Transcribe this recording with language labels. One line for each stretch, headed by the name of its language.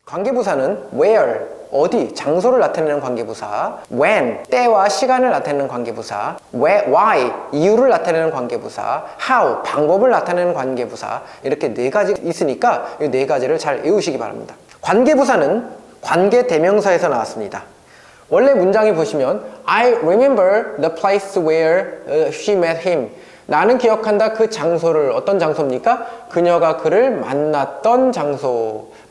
Korean: 관계부사는 where, 어디, 장소를 나타내는 관계부사, when, 때와 시간을 나타내는 관계부사, why, 이유를 나타내는 관계부사, how, 방법을 나타내는 관계부사, 이렇게 네 가지 있으니까 이 네 가지를 잘 외우시기 바랍니다. 관계부사는 관계대명사에서 나왔습니다. 원래 문장이 보시면
English: I remember the place where she met him.
Korean: 나는 기억한다 그 장소를. 어떤 장소입니까? 그녀가 그를 만났던 장소.